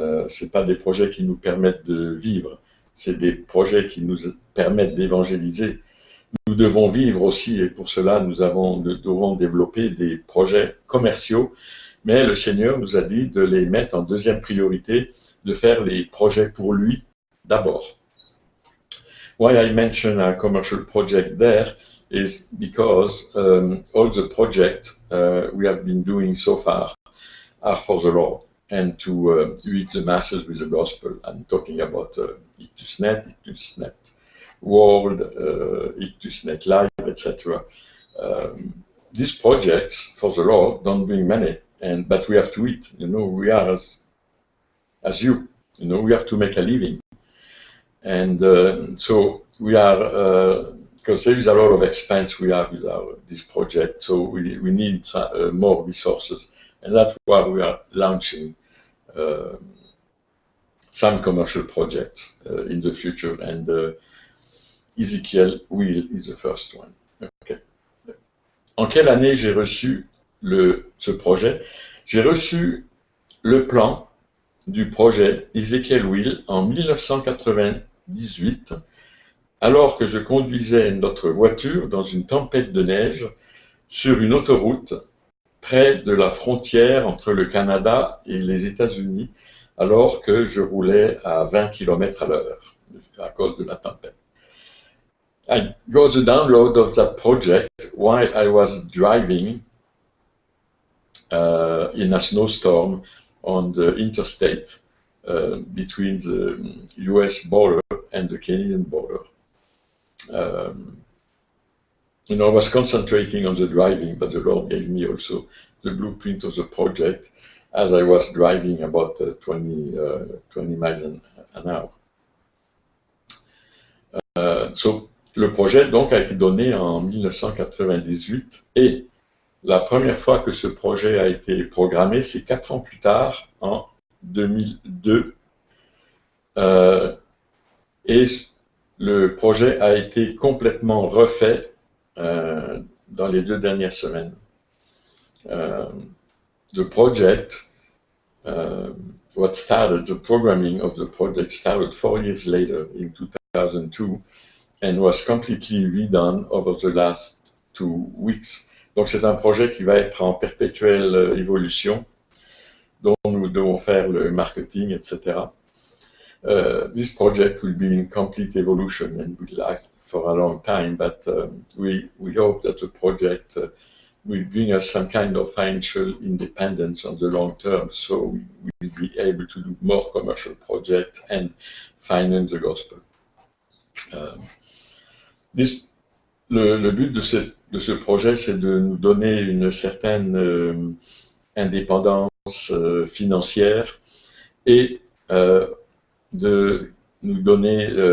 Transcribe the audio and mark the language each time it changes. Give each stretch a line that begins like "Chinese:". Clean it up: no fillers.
French: C'est pas des projets qui nous permettent de vivre. C'est des projets qui nous permettent d'évangéliser. Nous devons vivre aussi, et pour cela, nous devons développer des projets commerciaux, mais le Seigneur nous a dit de les mettre en deuxième priorité, de faire les projets pour lui d'abord.
English: Why I mention a commercial project there is because all the projects we have been doing so far are for the Lord and to reach the masses with the gospel. I'm talking about IctusNet, IctusNet World, IctusNet Live, etc. These projects for the Lord don't bring money, but we have to eat. You know, we are as you. You know, we have to make a living, and so we are because there is a lot of expense we have with this project. So we need more resources, and that's why we are launching some commercial projects in the future, and Ezekiel Wheel is the first one. Okay.
French: En quelle année j'ai reçu ce projet, j'ai reçu le plan du projet Ezekiel Will en 1998, alors que je conduisais notre voiture dans une tempête de neige sur une autoroute près de la frontière entre le Canada et les États-Unis, alors que je roulais à 20 km/h à cause de la tempête.
English: I got the download of that project while I was driving in a snowstorm on the interstate between the US border and the Canadian border. I was concentrating on the driving, but the Lord gave me also the blueprint of the project as I was driving about 20 miles an hour.
French: So, le projet donc a été donné en 1998 et la première fois que ce projet a été programmé, c'est 4 ans plus tard, en 2002. Et le projet a été complètement refait dans les 2 dernières semaines.
English: The project, the programming of the project started 4 years later in 2002 and was completely redone over the last 2 weeks.
French: Donc c'est un projet qui va être en perpétuelle évolution, dont nous devons faire le marketing, etc.
English: This project will be in complete evolution and will last for a long time, but we hope that the project will bring us some kind of financial independence on the long term, so we will be able to do more commercial projects and finance the gospel.
French: Le but de ce projet, c'est de nous donner une certaine indépendance financière et de nous donner